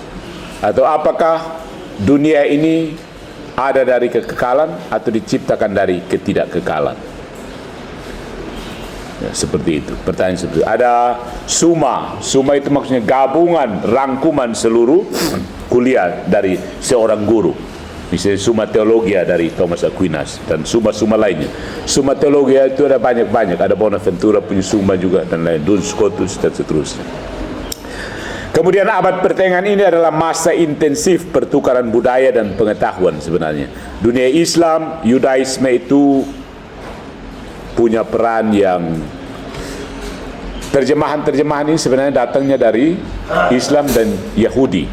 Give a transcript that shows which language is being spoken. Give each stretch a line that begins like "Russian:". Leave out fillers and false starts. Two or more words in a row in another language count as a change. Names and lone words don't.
Indonesian: Atau apakah dunia ini ada dari kekekalan atau diciptakan dari ketidakkekalan? Ya, seperti itu. Pertanyaan seperti itu. Ada summa. Summa itu maksudnya gabungan, rangkuman seluruh kuliah dari seorang guru. Misalnya Summa Theologia dari Thomas Aquinas dan summa-summa lainnya. Summa Theologia itu ada banyak-banyak. Ada Bonaventura punya summa juga dan lain. Duns Scotus dan seterusnya. Kemudian abad pertengahan ini adalah masa intensif pertukaran budaya dan pengetahuan sebenarnya. Dunia Islam, Yudaisme itu punya peran yang terjemahan-terjemahan ini sebenarnya datangnya dari Islam dan Yahudi.